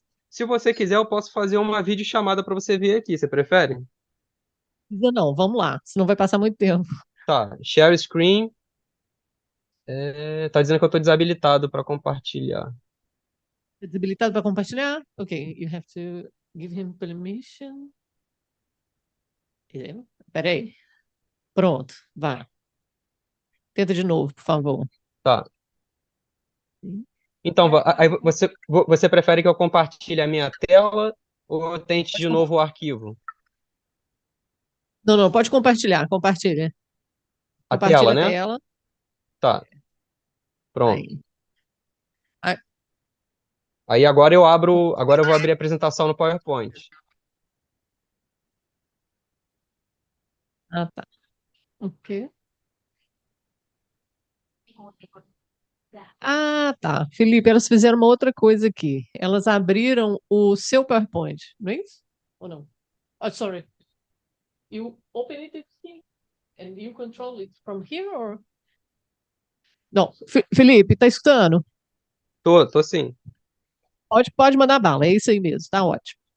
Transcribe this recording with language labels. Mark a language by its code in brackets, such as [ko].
[pt] Se você quiser, eu posso fazer uma videochamada para você ver aqui. Você prefere? Não, vamos lá, senão vai passar muito tempo. Tá, share screen. Tá dizendo que eu estou desabilitado para compartilhar. Desabilitado para compartilhar? [en] Ok, you have to give him permission. [pt] Peraí. Pronto, vai. Tenta de novo, por favor. Tá. Então, aí você prefere que eu compartilhe a minha tela ou eu tente de novo o arquivo? Não, não, pode compartilhar, compartilha. A Compartilha tela, a né? tela. Tá. Pronto. Aí. Aí. Aí agora eu vou abrir a apresentação no PowerPoint. Ah, tá. Ok. Ah, tá. Felipe, elas fizeram uma outra coisa aqui. Elas abriram o seu PowerPoint, não é isso? Ou não? [en] Oh, sorry. You open it here and you control it from here or? [pt] Não, Felipe, tá escutando? Tô sim. Pode mandar bala, é isso aí mesmo, tá ótimo.